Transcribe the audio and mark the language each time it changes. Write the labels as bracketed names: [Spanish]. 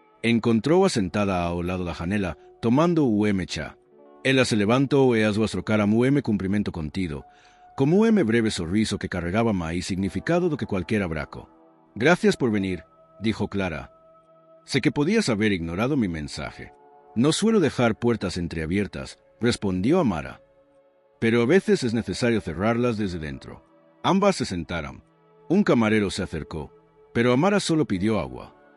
[Portuguese] Encontrou-a sentada ao lado da janela, tomando o chá. Ela se levantou e as duas trocaram o cumprimento contido, como breve sorriso que carregaba máis significado do que [Spanish] cualquier abrazo. Gracias por venir, dijo Clara. Sé que podías haber ignorado mi mensaje. No suelo dejar puertas entreabiertas, respondió Amara. Pero a veces es necesario cerrarlas desde dentro. Ambas se sentaron. Un camarero se acercó, pero Amara solo pidió agua.